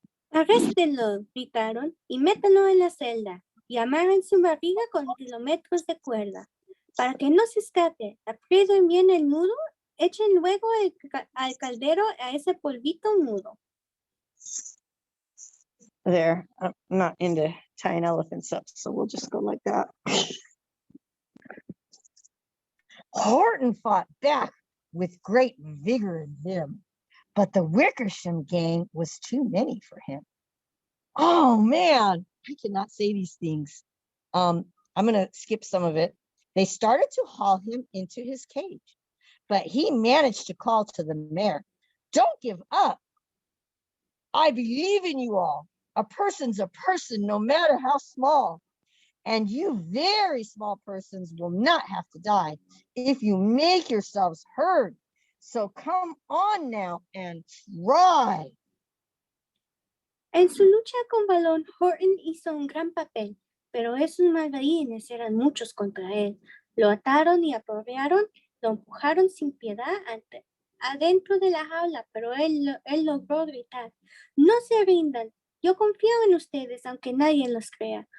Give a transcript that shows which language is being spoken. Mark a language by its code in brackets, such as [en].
[es] Arréstenlo, gritaron, y métanlo en la celda, y amarren su barriga con kilómetros de cuerda. Para que no se escape, aprieten bien el nudo, echen luego al caldero a ese polvito mudo. [en] There, I'm not into tying elephants up, so we'll just go like that. Horton fought back with great vigor and vim, but the Wickersham gang was too many for him. Oh man, I cannot say these things. I'm gonna skip some of it. They started to haul him into his cage, but he managed to call to the mare, "Don't give up. I believe in you all. A person's a person, no matter how small. And you very small persons will not have to die if you make yourselves heard. So come on now and try." [es] En su lucha con Balón, Horton hizo un gran papel, pero esos margarines eran muchos contra él. Lo ataron y aporrearon, lo empujaron sin piedad adentro de la jaula, pero él logró gritar, no se rindan, yo confío en ustedes aunque nadie los crea.